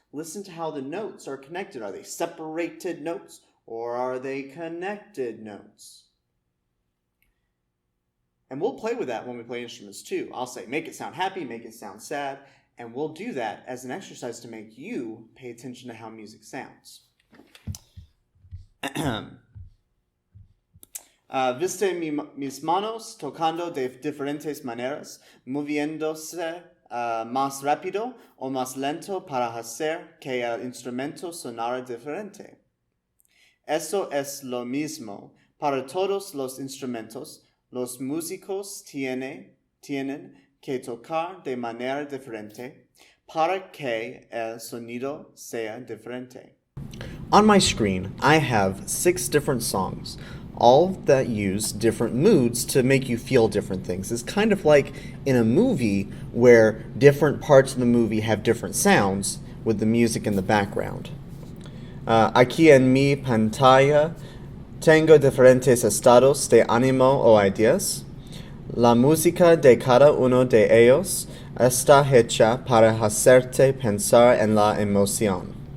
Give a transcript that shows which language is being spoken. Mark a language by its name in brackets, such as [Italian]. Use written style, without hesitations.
[English] Listen to how the notes are connected. Are they separated notes or are they connected notes? And we'll play with that when we play instruments too. I'll say, make it sound happy, make it sound sad. And we'll do that as an exercise to make you pay attention to how music sounds. [Spanish] Viste mis manos tocando de diferentes maneras, moviéndose más rápido o más lento para hacer que el instrumento sonara diferente. Eso es lo mismo para todos los instrumentos. Los músicos tienen que tocar de manera diferente para que el sonido sea diferente. [English] On my screen, I have 6 different songs, all that use different moods to make you feel different things. It's kind of like in a movie where different parts of the movie have different sounds with the music in the background. [Spanish] Aquí en mi pantalla tengo diferentes estados de ánimo o ideas. La música de cada uno de ellos está hecha para hacerte pensar en la emoción.